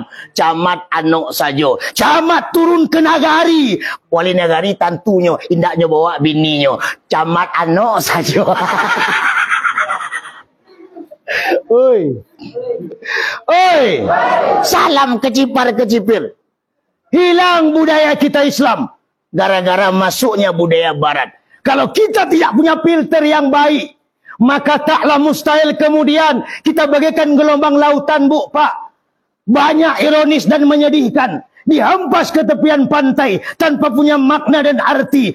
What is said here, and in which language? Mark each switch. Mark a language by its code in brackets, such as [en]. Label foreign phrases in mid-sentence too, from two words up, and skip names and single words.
[min] Camat anok sajo. Camat turun ke nagari. Wali nagari tantunya, indaknya bawa bininya. Camat anok sajo. Oi. [id] Salam kecipar-kecipir. Hilang budaya kita Islam gara-gara masuknya budaya barat. Kalau kita tidak punya filter yang baik, maka taklah mustahil kemudian kita bagaikan gelombang lautan, Bu, Pak. Banyak ironis dan menyedihkan. Dihampas ke tepian pantai tanpa punya makna dan arti.